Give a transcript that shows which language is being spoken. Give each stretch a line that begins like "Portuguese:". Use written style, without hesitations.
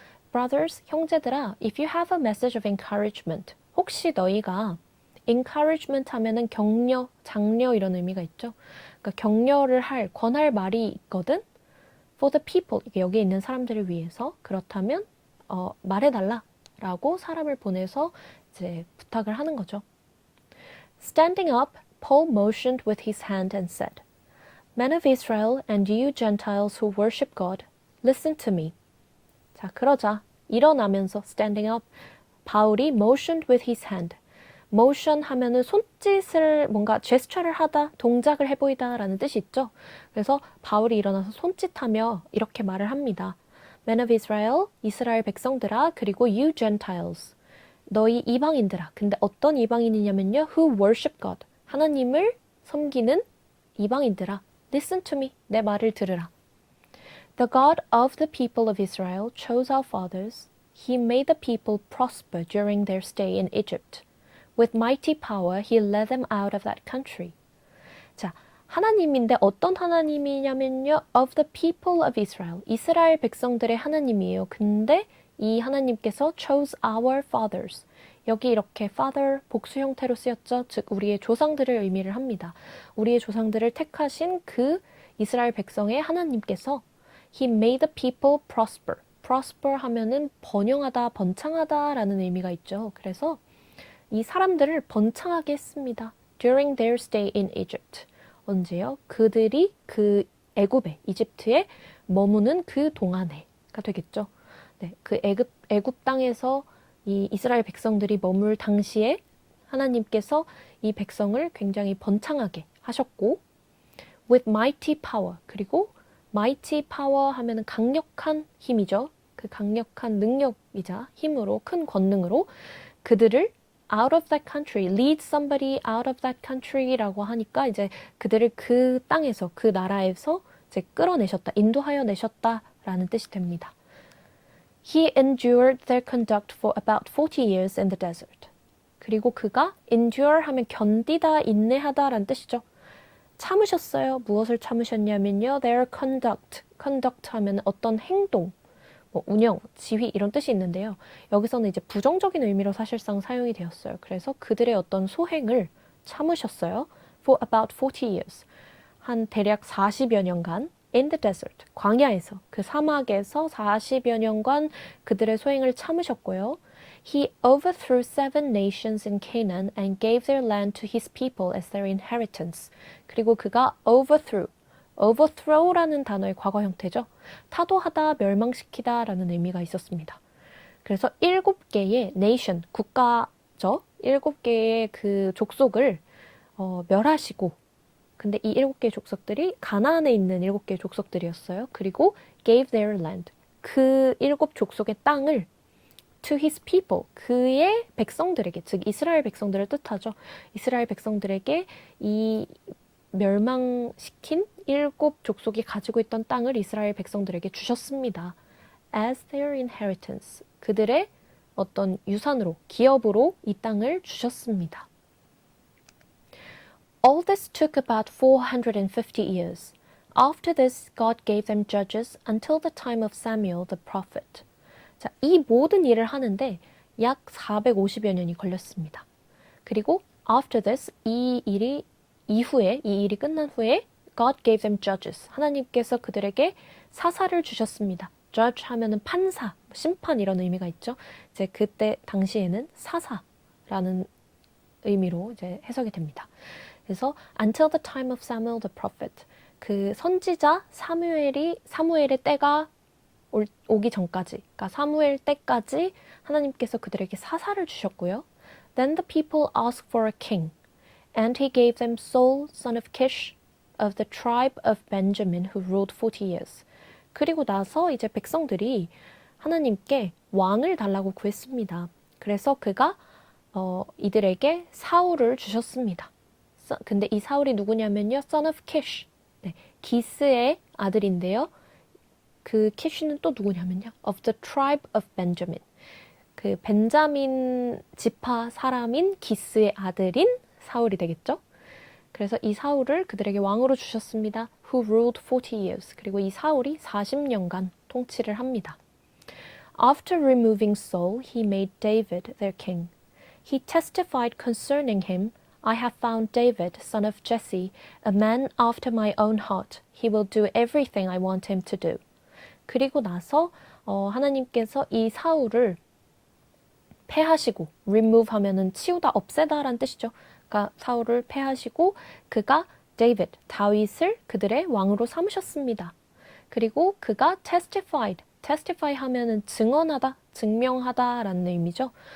English: Brothers,
Korean: 형제들아,
English: if you have a message of encouragement,
Korean: 혹시 너희가 encouragement 하면은 격려, 장려 이런 의미가 있죠. 그러니까 격려를 할, 권할 말이 있거든.
English: For the people,
Korean: 여기 있는 사람들을 위해서. 그렇다면 말해달라라고 사람을 보내서 이제 부탁을 하는 거죠.
English: Standing up, Paul motioned with his hand and said, Men of Israel and you Gentiles who worship God, listen to me.
Korean: 자, 그러자 일어나면서
English: standing up,
Korean: 바울이
English: motioned with his hand.
Korean: motion 하면은 손짓을 뭔가 제스처를 하다, 동작을 해보이다 라는 뜻이 있죠. 그래서 바울이 일어나서 손짓하며 이렇게 말을 합니다.
English: Men of Israel,
Korean: 이스라엘 백성들아, 그리고
English: you Gentiles,
Korean: 너희 이방인들아. 근데 어떤 이방인이냐면요,
English: who worship God,
Korean: 하나님을 섬기는 이방인들아.
English: Listen to me,
Korean: 내 말을 들으라.
English: The God of the people of Israel chose our fathers. He made the people prosper during their stay in Egypt. With mighty power, he led them out of that country.
Korean: 자, 하나님인데 어떤 하나님이냐면요,
English: of the people of Israel,
Korean: 이스라엘 백성들의 하나님이에요. 근데 이 하나님께서
English: chose our fathers.
Korean: 여기 이렇게 father 복수 형태로 쓰였죠. 즉 우리의 조상들을 의미를 합니다. 우리의 조상들을 택하신 그 이스라엘 백성의 하나님께서
English: He made the people prosper.
Korean: prosper 하면은 번영하다, 번창하다라는 의미가 있죠. 그래서 이 사람들을 번창하게 했습니다.
English: During their stay in Egypt.
Korean: 언제요? 그들이 그 애굽에, 이집트에 머무는 그 동안에가 되겠죠. 네, 그 애굽 땅에서 이 이스라엘 백성들이 머물 당시에 하나님께서 이 백성을 굉장히 번창하게 하셨고,
English: with mighty power,
Korean: 그리고 mighty power 하면은 강력한 힘이죠. 그 강력한 능력이자 힘으로, 큰 권능으로 그들을
English: out of that country, lead somebody out of that country
Korean: 라고 하니까 이제 그들을 그 땅에서, 그 나라에서 이제 끌어내셨다, 인도하여 내셨다라는 뜻이 됩니다.
English: He endured their conduct for about 40 years in the desert.
Korean: 그리고 그가 endure 하면 견디다, 인내하다라는 뜻이죠. 참으셨어요. 무엇을 참으셨냐면요.
English: Their conduct
Korean: 하면 어떤 행동, 뭐 운영, 지휘 이런 뜻이 있는데요. 여기서는 이제 부정적인 의미로 사실상 사용이 되었어요. 그래서 그들의 어떤 소행을 참으셨어요.
English: For about 40 years.
Korean: 한 대략 40여 년간
English: in the desert,
Korean: 광야에서, 그 사막에서 40여 년간 그들의 소행을 참으셨고요.
English: He overthrew 7 nations in Canaan and gave their land to his people as their inheritance.
Korean: 그리고 그가 overthrow라는 단어의 과거 형태죠. 타도하다, 멸망시키다 라는 의미가 있었습니다. 그래서 7개의 nation, 국가죠. 7개의 그 족속을 멸하시고, 근데 이 7개의 족속들이 가나안에 있는 7개의 족속들이었어요. 그리고
English: gave their land,
Korean: 그 7 족속의 땅을
English: to his people,
Korean: 그의 백성들에게, 즉 이스라엘 백성들을 뜻하죠. 이스라엘 백성들에게 이 멸망시킨 7 족속이 가지고 있던 땅을 이스라엘 백성들에게 주셨습니다.
English: As their inheritance,
Korean: 그들의 어떤 유산으로, 기업으로 이 땅을 주셨습니다.
English: All this took about 450 years. After this, God gave them judges until the time of Samuel the prophet.
Korean: 자, 이 모든 일을 하는데 약 450여 년이 걸렸습니다. 그리고
English: after this,
Korean: 이 일이 끝난 후에
English: God gave them judges.
Korean: 하나님께서 그들에게 사사를 주셨습니다. judge 하면은 판사, 심판 이런 의미가 있죠. 이제 그때 당시에는 사사라는 의미로 이제 해석이 됩니다. 그래서
English: until the time of Samuel the prophet,
Korean: 그 선지자 사무엘의 때가 오기 전까지, 그러니까 사무엘 때까지 하나님께서 그들에게 사사를 주셨고요.
English: Then the people asked for a king, and he gave them Saul, son of Kish, of the tribe of Benjamin, who ruled 40 years.
Korean: 그리고 나서 이제 백성들이 하나님께 왕을 달라고 구했습니다. 그래서 그가 이들에게 사울을 주셨습니다. 근데 이 사울이 누구냐면요,
English: son of Kish,
Korean: 네, 기스의 아들인데요. 그 키쉬는 또 누구냐면요,
English: of the tribe of Benjamin,
Korean: 그 벤자민 지파 사람인 기스의 아들인 사울이 되겠죠. 그래서 이 사울을 그들에게 왕으로 주셨습니다.
English: Who ruled 40 years.
Korean: 그리고 이 사울이 40년간 통치를 합니다.
English: After removing Saul, he made David their king. He testified concerning him, I have found David, son of Jesse, a man after my own heart. He will do everything I want him to do.
Korean: 그리고 나서 하나님께서 이 사울을 패하시고, remove 하면은 치우다, 없애다라는 뜻이죠. 그러니까 사울을 패하시고 그가 다윗을 그들의 왕으로 삼으셨습니다. 그리고 그가 testify 하면은 증언하다, 증명하다라는 의미죠.